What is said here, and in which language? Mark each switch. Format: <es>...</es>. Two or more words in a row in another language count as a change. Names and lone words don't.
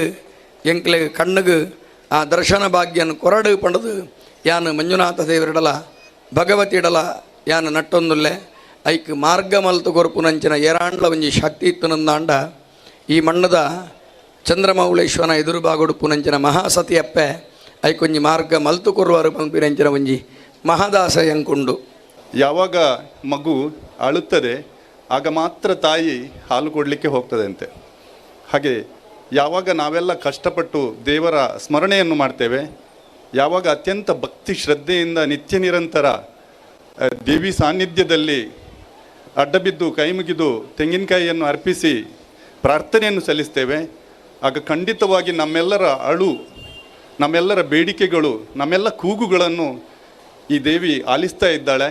<tcy>ಎಂಕ್ಲೆ ಕಣ್ಣುಗು ಆ ದರ್ಶನ ಭಾಗ್ಯನ ಕೊರಡು ಪಡೆದು ಯಾನು ಮಂಜುನಾಥ ದೇವರಿಡಲ ಭಗವತಿಡಲ ಯಾನು ನಟ್ಟೊಂದುಲ್ಲೆ ಐಕ್ ಮಾರ್ಗ ಮಲ್ತು ಕೊರ್ಪುನಂಚಿನ ಏರಾಂಡ್ಲ ಒಂಜಿ ಶಕ್ತಿ ಇತ್ತುನಂದಾಂಡ ಈ ಮಣ್ಣದ ಚಂದ್ರಮೌಳೇಶ್ವರನ ಎದುರುಬಾಗೊಡುಪುನಂಚಿನ ಮಹಾಸತಿ ಅಪ್ಪೆ ಐಕೊಂಜಿ ಮಾರ್ಗ ಮಲ್ತು ಕೊರುವರು ಪಂಪಿನಂಚಿನ ಒಂಜಿ ಮಹಾದಾಸ ಎಂಕುಂಡು.</tcy> <kn>ಯಾವಾಗ ಮಗು ಅಳುತ್ತದೆ ಆಗ ಮಾತ್ರ ತಾಯಿ ಹಾಲು ಕೊಡಲಿಕ್ಕೆ ಹೋಗ್ತದೆ ಅಂತೆ. ಹಾಗೆ ಯಾವಾಗ ನಾವೆಲ್ಲ ಕಷ್ಟಪಟ್ಟು ದೇವರ ಸ್ಮರಣೆಯನ್ನು ಮಾಡ್ತೇವೆ, ಯಾವಾಗ ಅತ್ಯಂತ ಭಕ್ತಿ ಶ್ರದ್ಧೆಯಿಂದ ನಿತ್ಯ ನಿರಂತರ ದೇವಿ ಸಾನ್ನಿಧ್ಯದಲ್ಲಿ ಅಡ್ಡಬಿದ್ದು ಕೈ ಮುಗಿದು ತೆಂಗಿನಕಾಯಿಯನ್ನು ಅರ್ಪಿಸಿ ಪ್ರಾರ್ಥನೆಯನ್ನು ಸಲ್ಲಿಸ್ತೇವೆ, ಆಗ ಖಂಡಿತವಾಗಿ ನಮ್ಮೆಲ್ಲರ ಅಳು, ನಮ್ಮೆಲ್ಲರ ಬೇಡಿಕೆಗಳು, ನಮ್ಮೆಲ್ಲ ಕೂಗುಗಳನ್ನು ಈ ದೇವಿ ಆಲಿಸ್ತಾ ಇದ್ದಾಳೆ.</kn>